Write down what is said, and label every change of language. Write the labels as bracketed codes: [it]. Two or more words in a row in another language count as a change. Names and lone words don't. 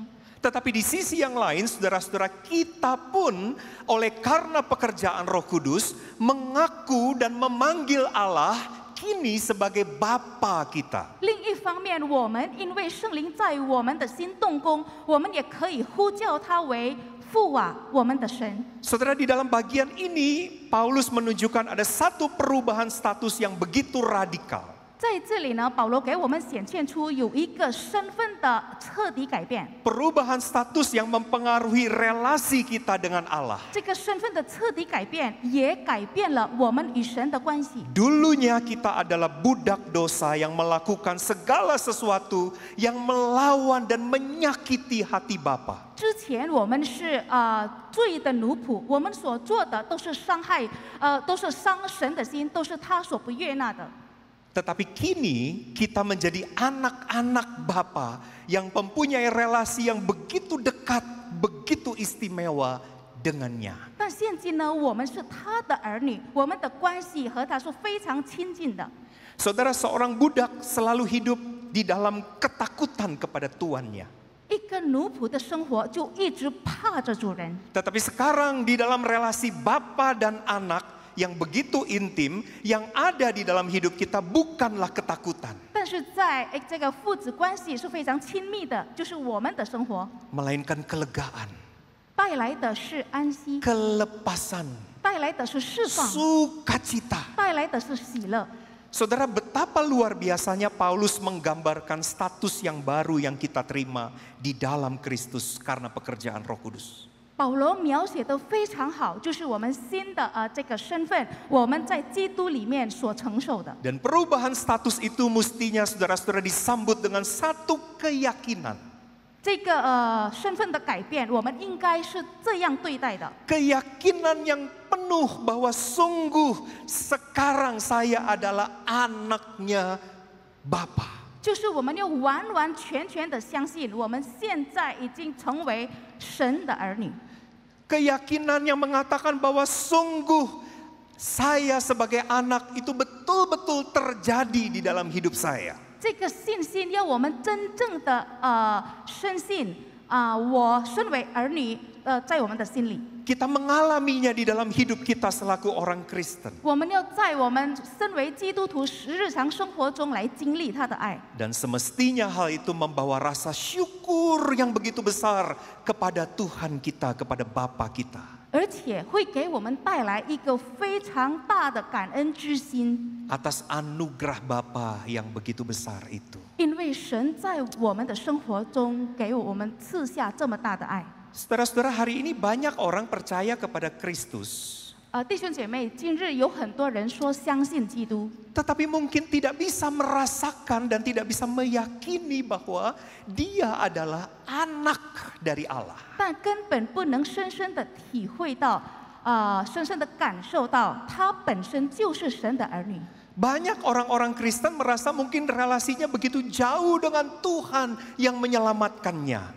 [id] Tetapi di sisi yang lain, saudara-saudara, kita pun oleh karena pekerjaan Roh Kudus mengaku dan memanggil Allah kini sebagai Bapa kita. [zh] 另一方面，我们因为圣灵在我们的心动工，我们也可以呼叫他为父啊，我们的神。 [id] Saudara, di dalam bagian ini Paulus menunjukkan ada satu perubahan status yang begitu radikal. [zh] 在这里呢，保罗给我们显现出有一个身份的彻底改变。 [id] Perubahan status yang mempengaruhi relasi kita dengan Allah. [zh] 这个身份的彻底改变，也改变了我们与神的关系。 [id] Dulunya kita adalah budak dosa yang melakukan segala sesuatu yang melawan dan menyakiti hati Bapa. [zh] 之前我们是罪的奴仆，我们所做的都是伤害，都是伤神的心，都是他所不悦纳的。 [id] Tetapi kini kita menjadi anak-anak Bapa yang mempunyai relasi yang begitu dekat, begitu istimewa dengannya. [zh] 但现今呢，我们是他的儿女，我们的关系和他是非常亲近的。 [id] Saudara, seorang budak selalu hidup di dalam ketakutan kepada tuannya. [zh] 一个奴仆的生活就一直怕着主人， [id] Tetapi sekarang di dalam relasi Bapa dan anak yang begitu intim, yang ada di dalam hidup kita bukanlah ketakutan. [zh] 但是在这个父子关系是非常亲密的，就是我们的生活 [id] Melainkan kelegaan, [zh] 带来的是安息， [id] kelepasan, [zh] 带来的是释放， [id] sukacita. [zh] 带来的是喜乐。 [id] Saudara, betapa luar biasanya Paulus menggambarkan status yang baru yang kita terima di dalam Kristus karena pekerjaan Roh Kudus. [zh] 保罗描写的非常好，就是我们新的这个身份，我们在基督里面所承受的。 [id] Dan perubahan status itu mestinya saudara-saudara disambut dengan satu keyakinan. [zh] 这个身份的改变，我们应该是这样对待的。 [id] Keyakinan yang penuh bahwa sungguh sekarang saya adalah anaknya Bapa. [zh] 就是我们要完完全全的相信，我们现在已经成为神的儿女。 [id] Keyakinan yang mengatakan bahwa sungguh saya sebagai anak itu betul-betul terjadi di dalam hidup saya. [zh] 这个信心要我们真正的深信我身为儿女在我们的心里。 [id] Kita mengalaminya di dalam hidup kita selaku orang Kristen. [zh] 我们要在我们身为基督徒日常生活中来经历他的爱， [id] Dan semestinya hal itu membawa rasa syukur yang begitu besar kepada Tuhan kita, kepada Bapa kita. [zh] 而且会给我们带来一个非常大的感恩之心， [id] Atas anugerah Bapa yang begitu besar itu. [zh] 因为神在我们的生活中给我们赐下这么大的爱。 [id] Saudara-saudara, hari ini banyak orang percaya kepada Kristus. [zh] 弟兄姐妹，今日有很多人说相信基督， [id] Tetapi mungkin tidak bisa merasakan dan tidak bisa meyakini bahwa dia adalah anak dari Allah. [zh] 但根本不能深深的体会到，深深的感受到他本身就是神的儿女。 [id] Banyak orang-orang Kristen merasa mungkin relasinya begitu jauh dengan Tuhan yang menyelamatkannya.